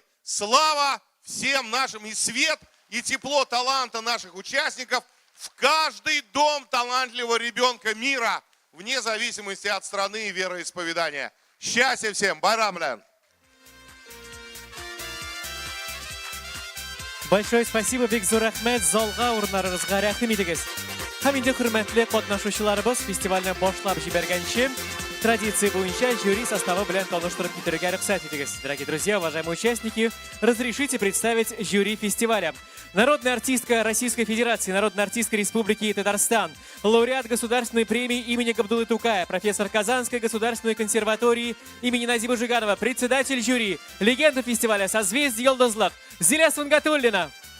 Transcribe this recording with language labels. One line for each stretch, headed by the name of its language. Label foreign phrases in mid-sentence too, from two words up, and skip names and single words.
Russian: Слава всем нашим, и свет, и тепло таланта наших участников в каждый дом талантливого ребенка мира, вне зависимости от страны и вероисповедания. Счастья всем! Байрамлян! Большое спасибо,
Tatar: Бекзур Ахмед, залга урыннарыгызга рәхим итегез. Һәм инде хөрмәтле катнашучыларыбыз фестивальне башлап җибәргәнче традиция буенча жюри составы белән таныштырып китерергә рөхсәт итегез.
Russian: Дорогие друзья, уважаемые участники, разрешите представить жюри фестиваля. Народная артистка Российской Федерации, народная артистка Республики Татарстан, лауреат Государственной премии имени Габдуллы Тукая, профессор Казанской государственной консерватории имени Назиба Жиганова, председатель жюри, легенда фестиваля «Созвездие Йылдызлык» Зиля Сунгатуллина.